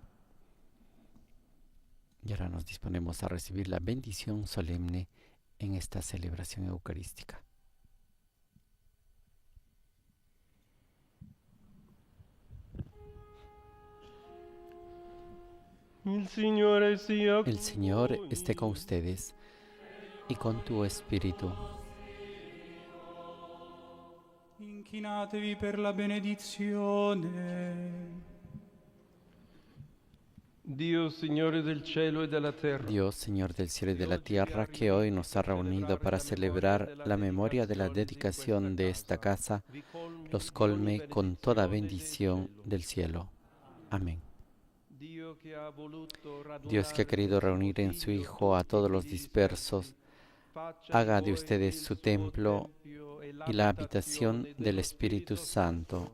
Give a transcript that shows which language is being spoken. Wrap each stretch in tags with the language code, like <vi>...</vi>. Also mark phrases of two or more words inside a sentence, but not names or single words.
<es>Y ahora nos disponemos a recibir la bendición solemne en esta celebración eucarística. El Señor esté con ustedes y con tu espíritu.</es> <it>Inchinatevi per la benedizione.</it> <es>Dios, Signore del cielo y de la tierra. Dios, Señor del cielo y de la tierra, que hoy nos ha reunido para celebrar la memoria de la dedicación de esta casa, los colme con toda bendición del cielo. Amén. Dios, que ha querido reunir en su Hijo a todos los dispersos, haga de ustedes su templo y la habitación del Espíritu Santo.</es>